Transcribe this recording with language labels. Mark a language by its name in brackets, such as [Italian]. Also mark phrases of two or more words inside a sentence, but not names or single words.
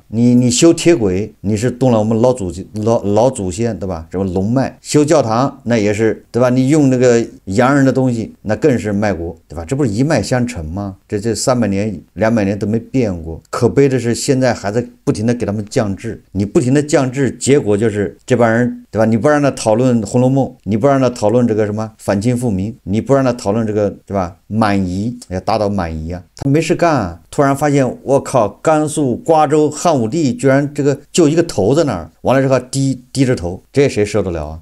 [Chinese] 你修鐵軌，你是動了我們老祖先，對吧？什麼龍脈，修教堂那也是，對吧？你用那個洋人的東西，那更是賣國，對吧？這不是一脈相承嗎？這300年200年都沒變過，可悲的是現在還在不停的給他們降智，你不停的降智，結果就是這幫人，對吧？你不讓他討論《紅樓夢》，你不讓他討論這個什麼反清復明，你不讓他討論這個，對吧？滿夷要打倒滿夷啊，他沒事幹啊，突然發現我靠，甘肅瓜州漢武帝居然這個就一個頭在那兒，完了之後低着頭，這誰受得了啊？